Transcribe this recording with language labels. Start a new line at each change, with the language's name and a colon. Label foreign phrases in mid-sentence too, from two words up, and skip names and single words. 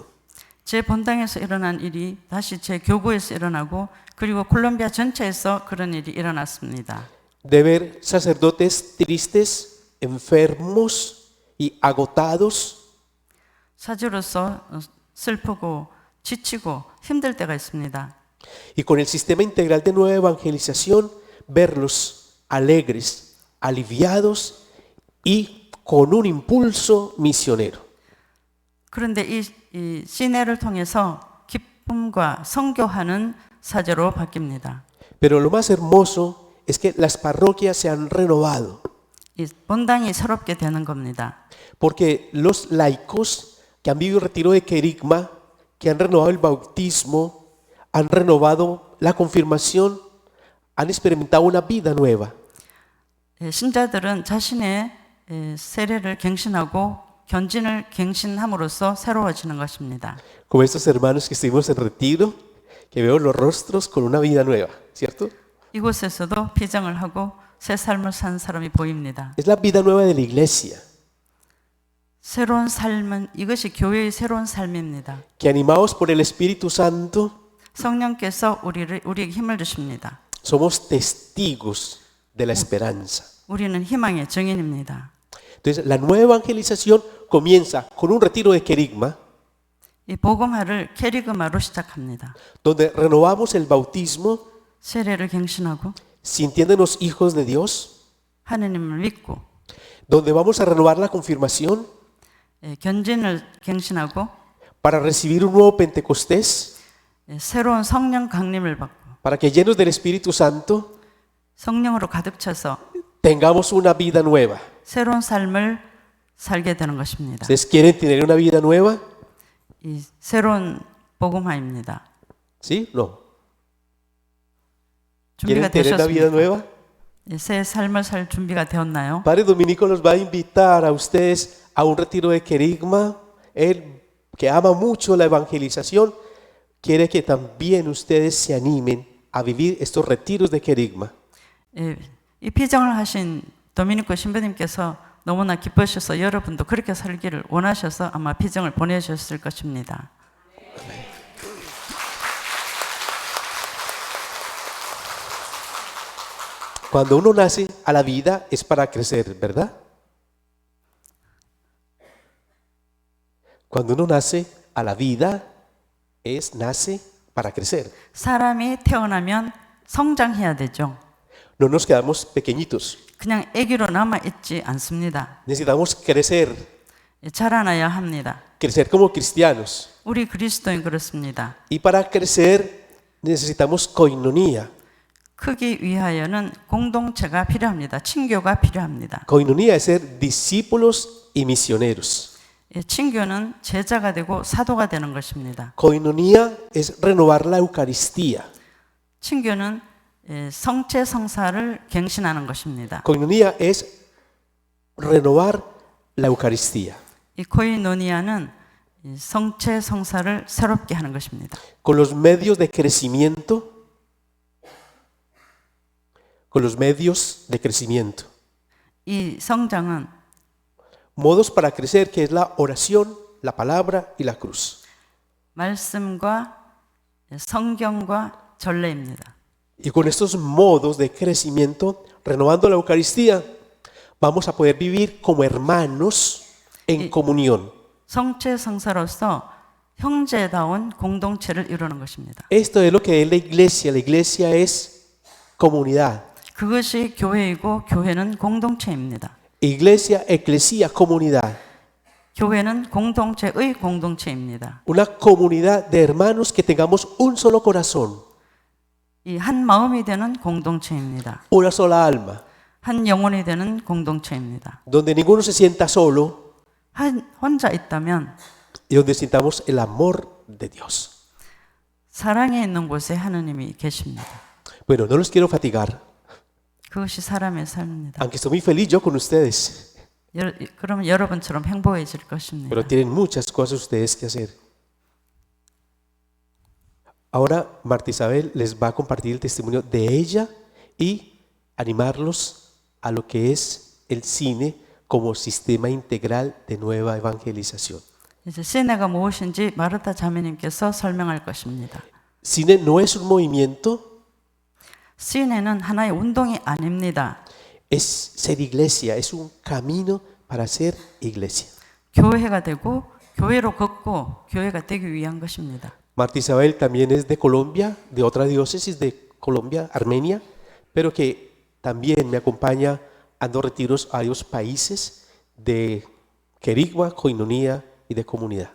Korean: 제 본당에서 일어난 일이 다시 제 교구에서 일어나고 그리고 콜롬비아 전체에서 그런 일이 일어났습니다.
Spanish: De ver sacerdotes tristes, enfermos y agotados,
Korean: 사주로서 슬프고 지치고 힘들 때가 있습니다.
Spanish: y con el sistema integral de nueva evangelización, verlos alegres, aliviados y con un impulso misionero.
Korean: 그런데 이 시내를 통해서 기쁨과 선교하는 사제로 바뀝니다.
Spanish: Pero lo más hermoso es que las parroquias se han renovado,
Korean: 이 본당이 새롭게 되는 겁니다.
Spanish: porque los laicos que han vivido el retiro de querigma, que han renovado el bautismo, han renovado la confirmación, han experimentado una vida nueva.
Korean: 신자들은 자신의 세례를 갱신하고 견진을 갱신함으로써 새로워지는 것입니다.
Spanish: Como estos hermanos que estuvimos en retiro, que veo los rostros con una vida nueva, ¿cierto?
Korean: 이곳에서도 피정을 하고 새 삶을 산 사람이 보입니다.
Spanish: Es la vida nueva de la iglesia,
Korean: 새로운 삶은 이것이 교회의 새로운 삶입니다.
Spanish: que animados por el Espíritu Santo,
Korean: 성령께서 우리에게 힘을 주십니다.
Spanish: somos testigos de la esperanza.
Korean: 우리는 희망의 증인입니다.
Spanish: Entonces, la nueva evangelización comienza con un retiro de querigma,
Korean: 이 복음화를 캐리그마로 시작합니다.
Spanish: donde renovamos el bautismo,
Korean: 세례를 갱신하고
Spanish: sintiéndonos hijos de Dios,
Korean: 하나님을 믿고
Spanish: donde vamos a renovar la confirmación
Korean: 견진을 갱신하고
Spanish: para recibir un nuevo Pentecostés,
Korean: 새로운 성령 강림을 받고
Spanish: para que llenos del Espíritu Santo
Korean: 성령으로 가득 차서
Spanish: tengamos una vida nueva.
Korean: 새로운 삶을 살게 되는 것입니다.
Spanish: ¿Ustedes quieren tener una vida nueva?
Korean: 이 새로운 복음화입니다.
Spanish: ¿Sí? No.
Korean: 준비가
Spanish: ¿Quieren tener una vida
Korean: 되셨습니까?
Spanish: nueva?
Korean: 새 삶을 살 준비가 되었나요?
Spanish: Padre Dominico los va a invitar a ustedes a un retiro de querigma. Él, que ama mucho la evangelización, quiere que también ustedes se animen a vivir estos retiros de querigma.
Korean: 이 피정을 하신 도미니코 신부님께서 너무나 기쁘셔서 여러분도 그렇게 살기를 원하셔서 아마 피정을 보내주셨을 것입니다.
Spanish: Cuando uno nace a la vida es para crecer, ¿verdad? Cuando uno nace a la vida nace para crecer.
Korean: 사람이 태어나면 성장해야 되죠.
Spanish: No nos quedamos pequeñitos.
Korean: 그냥 아기로 남아 있지 않습니다.
Spanish: Necesitamos crecer,
Korean: 자라나야 합니다.
Spanish: crecer como cristianos.
Korean: 우리 그리스도인 그렇습니다.
Spanish: Y para crecer necesitamos koinonia.
Korean: 크기 위하여는 공동체가 필요합니다. 친교가 필요합니다.
Spanish: Koinonia es ser discípulos y misioneros.
Korean: 친교는 제자가 되고 사도가 되는 것입니다.
Spanish: Koinonia es renovar la Eucaristía.
Korean: 친교는 성체 성사를 갱신하는 것입니다.
Spanish: Koinonia es renovar la Eucaristía.
Korean: 이 코이노니아는 성체 성사를 새롭게 하는 것입니다.
Spanish: Con los medios de crecimiento con los medios de crecimiento.
Korean: 이 성장은
Spanish: Modos para crecer, que es la oración, la palabra y la cruz.
Korean: 말씀과 성경과 전례입니다.
Spanish: Y con estos modos de crecimiento, renovando la Eucaristía, vamos a poder vivir como hermanos en comunión.
Korean: 성체 성사로서 형제다운 공동체를 이루는 것입니다.
Spanish: Esto es lo que es la iglesia. La iglesia es comunidad.
Korean: 그것이 교회이고 교회는 공동체입니다.
Spanish: Iglesia, eclesia, comunidad.
Korean: 교회는 공동체의 공동체입니다.
Spanish: Una comunidad de hermanos que tengamos un solo corazón,
Korean: 이 한 마음이 되는 공동체입니다.
Spanish: una sola alma,
Korean: 한 영혼이 되는 공동체입니다.
Spanish: donde ninguno se sienta solo
Korean: 혼자 있다면
Spanish: y donde sintamos el amor de Dios.
Korean: 사랑에 있는 곳에 하느님이 계십니다.
Spanish: Bueno, no los quiero fatigar,
Korean: 그것이 사람의 삶입니다.
Spanish: aunque estoy muy feliz yo con ustedes,
Korean: 그러면 여러분처럼 행복해질 것입니다.
Spanish: pero tienen muchas cosas ustedes que hacer. Ahora Marta Isabel les va a compartir el testimonio de ella y animarlos a lo que es el cine como sistema integral de nueva evangelización.
Korean: 이제 시내가 무엇인지 마르타 자매님께서 설명할 것입니다.
Spanish: Cine no es un movimiento,
Korean: 시내는 하나의 운동이 아닙니다.
Spanish: es ser iglesia, es un camino para ser iglesia.
Korean: 교회가 되고 교회로 걷고 교회가 되기 위한 것입니다.
Spanish: Marta Isabel también es de Colombia, de otra diócesis de Colombia, Armenia, pero que también me acompaña a dos retiros a varios países de querigma, koinonia y de comunidad.